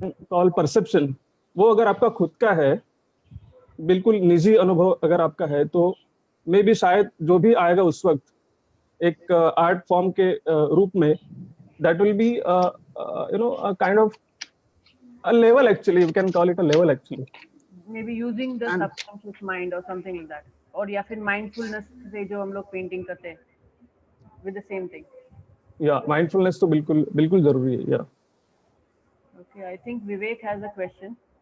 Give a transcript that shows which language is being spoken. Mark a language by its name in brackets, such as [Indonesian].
[Hindi] called perception, वो अगर आपका खुद का है, बिल्कुल निजी अनुभव अगर आपका है, तो मे भी शायद जो भी आएगा उस वक्त एक आर्ट फॉर्म के रूप में, [English] that will be a kind of a level actually, [Hindi] you can call it a level actually. [English] Maybe using the subconscious mind or something like that, [Hindi] और या फिर mindfulness से जो हम लोग painting करते हैं [English] with the same thing. [Hindi] Yeah, mindfulness तो बिल्कुल जरूरी है. [English] Yeah. Okay, I think Vivek has a question.